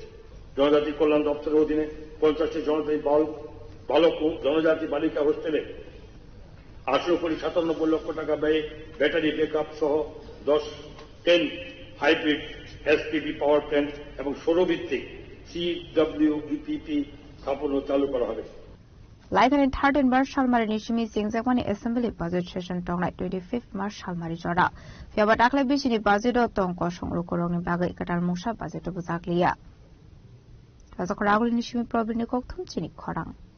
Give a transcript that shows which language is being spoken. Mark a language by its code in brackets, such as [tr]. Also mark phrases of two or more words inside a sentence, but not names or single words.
[bn] জনজাতি কল্যাণ দপ্তরের অধীনে 50টি জনজাতি বালক ও জনজাতি বালিকা হোস্টেলে 18,97 লক্ষ টাকা ব্যয়ে ব্যাটারি ব্যাকআপ সহ 10 হাইব্রিড SPV পাওয়ার প্ল্যান্ট এবং সৌরভিত্তিক CWEPP স্থাপন ও চালু করা হবে। [trp] Laithanin 13 March Shalmari Nishimi Singzakmani [en] Assembly Budget Session [trp] Tonglai 25 March Shalmari Jora. Fiaba Dakle Bishini Budget Tongko Songrokorong Bagai Katal Musha Budget Buzaklia. Kazakoragul Nishimi Probini Koktum Chini Korang.